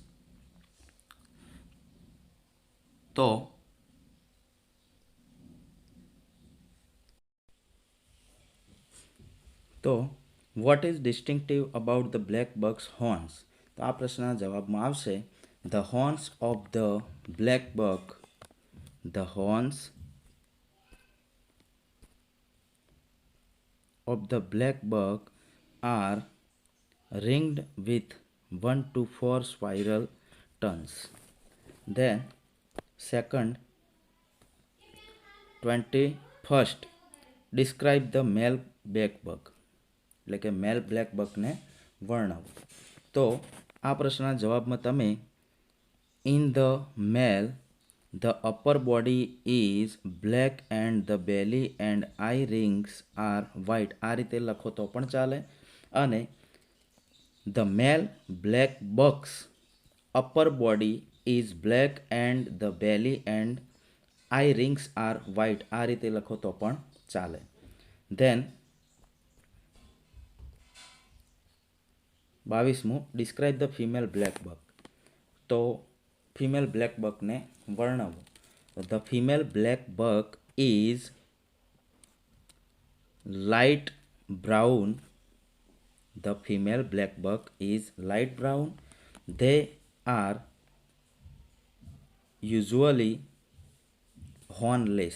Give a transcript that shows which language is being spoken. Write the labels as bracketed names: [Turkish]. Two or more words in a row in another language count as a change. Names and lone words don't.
[English] તો what is distinctive about the black buck's horns. [Gujarati] તો આ પ્રશ્નના જવાબમાં આવશે [English] the horns of the black buck are ringed with 1 to 4 spiral turns. Then second 21st describe the male black buck. [Gujarati] એટલે કે મેલ બ્લેક બકને વર્ણવો. તો આ પ્રશ્નના જવાબમાં તમે [English] In the male, the upper body is black and the belly and eye rings are white. [Gujarati] આ રીતે લખો તો પણ ચાલે. [English] અને the male black buck's upper body is black and the belly and eye rings are white. [Gujarati] આ રીતે લખો તો પણ ચાલે. [English] Then 22મું, describe the female black buck. [Gujarati] તો ફિમેલ બ્લેક બકને વર્ણવો. [English] the female black buck is light brown. the female black buck is light brown. they are usually hornless.